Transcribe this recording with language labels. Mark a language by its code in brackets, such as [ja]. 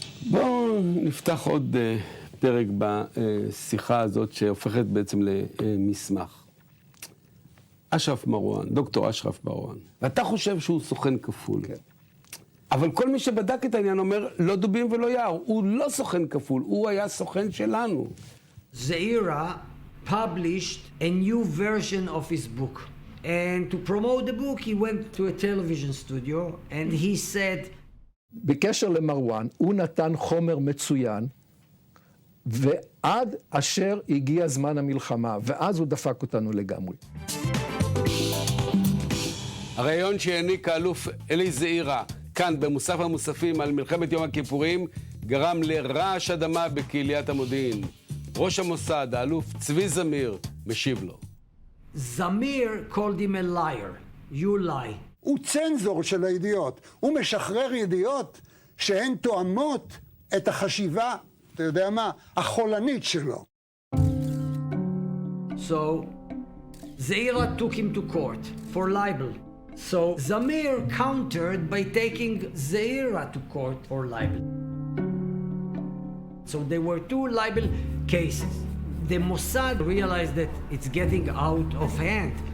[he] בואו נפתח עוד פרק בשיחה הזאת שהופכת בעצם למסמך. אשרף מרואן, דוקטור אשרף מרואן. ואתה חושב שהוא סוכן כפול. כן. אבל כל מי שבדק את העניין אומר, לא דובים ולא יער. הוא לא סוכן כפול, הוא היה סוכן שלנו. [en] Zeira published a new version of his book. And to promote the book, he went to a television studio and he said, [he] בקשר למרואן, הוא נתן חומר מצוין, ועד אשר הגיע זמן המלחמה, ואז הוא דפק אותנו לגמרי. הרעיון שהעניק האלוף אלי זעירה כאן במוסף המוספים על מלחמת יום הכיפורים גרם לרעש אדמה בקהיליית המודיעין. ראש המוסד, האלוף צבי זמיר, משיב לו. [en] זמיר called him a liar. You lie. [he] הוא צנזור של הידיעות. הוא משחרר ידיעות שהן תואמות את החשיבה, אתה יודע מה, החולנית שלו. [en] So, Zeira took him to court for libel. So, Zamir countered by taking Zeira to court for libel. So, there were two libel cases. The Mossad realized that it's getting out of hand.